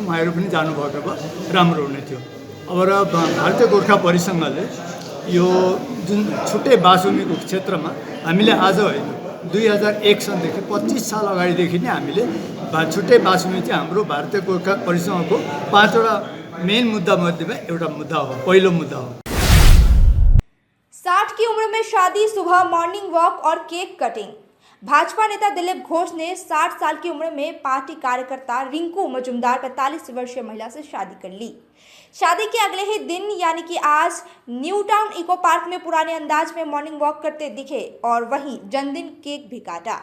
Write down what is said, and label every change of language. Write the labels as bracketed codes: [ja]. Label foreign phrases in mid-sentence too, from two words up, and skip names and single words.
[ne] उहाँहरू पनि जानुभएको भए राम्रो हुने थियो। अब र भारतीय गोर्खा परिसङ्घले यो जुन छुट्टै बासुमीको क्षेत्रमा हामीले आज होइन 2001 सनदेखि 25 साल अगाडिदेखि नै हामीले छुट्टै बासुमी चाहिँ हाम्रो भारतीय गोर्खा परिसङ्घको 5वटा मेन मुद्दा मध्येमा एउटा मुद्दा हो, पहिलो मुद्दा हो। [hi] 60 की उम्र में शादी, सुबह [en] morning walk [hi] और [en] cake cutting. [hi] भाजपा नेता दिलीप घोष ने 60 साल की उम्र में पार्टी कार्यकर्ता रिंकू मजुमदार 45 वर्षीय महिला से शादी कर ली। शादी के अगले ही दिन यानी कि आज न्यू टाउन इको पार्क में पुराने अंदाज में [en] morning walk [hi] करते दिखे और वहीं जन्मदिन केक भी काटा।